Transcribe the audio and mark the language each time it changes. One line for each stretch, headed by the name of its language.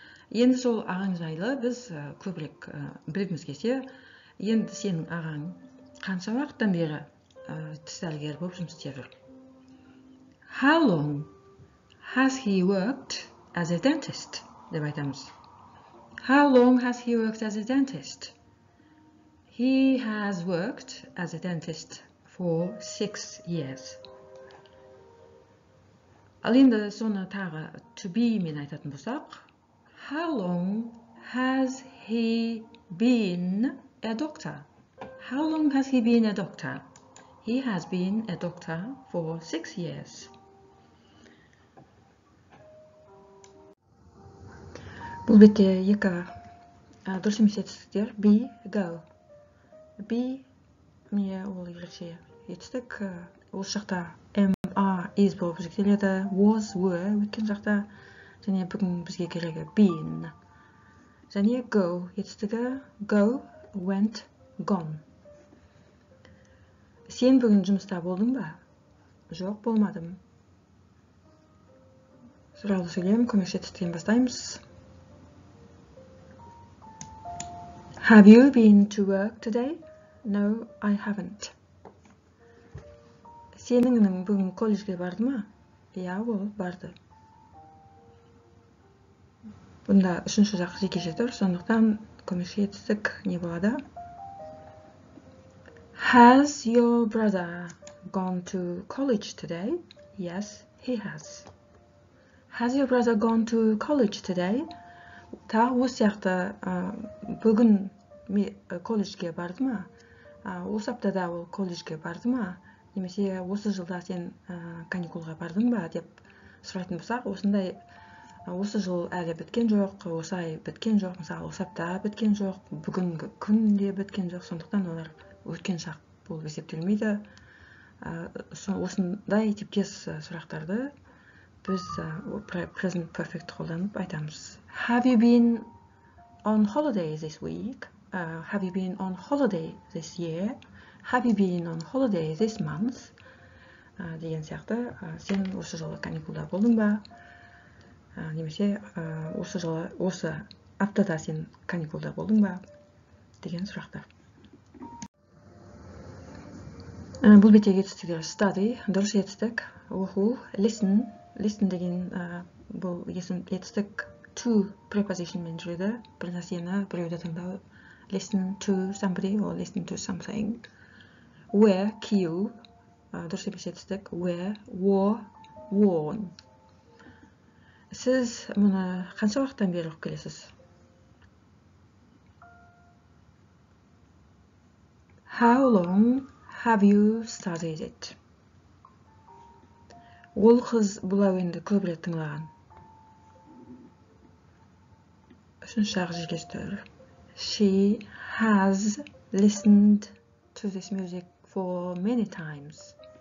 Kazakh: Енді сол ағаң жайлы біз көбірек білгіміз келсе, енді сенің ағаң қанша уақыттан бері тіс дәрігері болып жұмыс істеп жүр?
English: How long has he worked as a dentist?
Kazakh: Деп айтамыз.
English: How long has he worked as a dentist? He has worked as a dentist for 6 years.
Kazakh: Ал енді соны тағы to be мен айтатын болсақ,
English: how long has he been a doctor? How long has he been a doctor? He has been a doctor for 6 years.
Kazakh: Бұл бетте екі дұрыс емес етістіктер be, go. Be міне ол ерекше етістік. Ол жақта is болып жіктеледі, was, were өткен жақта, және бүгін бізге керегі been. Және go етістігі go, went, gone. Сен бүгін жұмыста болдың ба? Жоқ, болмадым. Сұралды сөйлем көмекші етістіктен бастаймыз.
English: Have you been to work today? No, I haven't.
Kazakh: Сенің інің бүгін колледжге барды ма? Иә, ол барды. Бұнда үшінші жақ жекеше тұр, сондықтан көмекші етістік не болады?
English: Has your brother gone to college today? Yes, he has. Has your brother gone to college today?
Kazakh: Тағы осы сияқты бүгін колледжге барды ма? Осы аптада ол колледжге барды ма? Немесе осы жылда сен каникулға бардың ба деп сұрайтын болсақ, осындай осы жыл әлі біткен жоқ, осы ай біткен жоқ, мысалы осы апта біткен жоқ, бүгінгі күн де біткен жоқ, сондықтан олар өткен шақ болып есептелмейді. Осындай типтес сұрақтарды біз present perfect қолданып айтамыз.
English: Have you been on holiday this week? Have you been on holiday this year? Have you been on holiday this month?
Kazakh: Деген сияқты, сен осы жылы каникулда болдың ба? Немесе осы аптада сен каникулда болдың ба? Деген сұрақтар. Бұл беттегі етістіктер study, дұрыс етістік, оқу, listen деген бұл етістік to prepositionмен жүреді. Бір нәрсені біреуді тыңдау.
English: Listen to somebody or listen to something.
Kazakh: Wear, кию, дұрыс емес етістік.
English: Wear, wore, worn.
Kazakh: Сіз мұны қанша уақыттан бері оқып келесіз?
English: How long have you studied it?
Kazakh: Ол қыз бұл әуенді көп рет тыңдаған. Үшінші ақ жекеш түр.
English: She has listened to this music for many times.